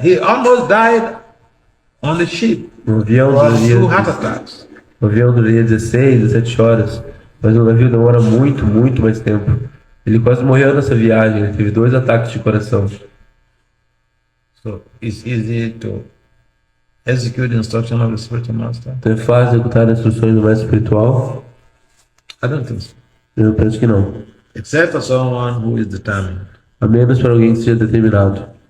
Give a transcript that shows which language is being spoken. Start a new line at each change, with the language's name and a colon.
English: He almost died on the ship.
Portuguese: Um avião
English: From two heart
Portuguese: duraria,
English: attacks.
Portuguese: um avião duraria 16, 17 horas, mas o navio demora muito, muito mais tempo. Ele quase morreu nessa viagem, ele teve 2 ataques de coração.
English: So it's easy to execute the instruction of the spiritual master?
Portuguese: Então é fácil executar as instruções do mestre espiritual?
English: I don't think so.
Portuguese: Eu penso que não.
English: Except for someone who is determined.
Portuguese: A menos para alguém que seja determinado.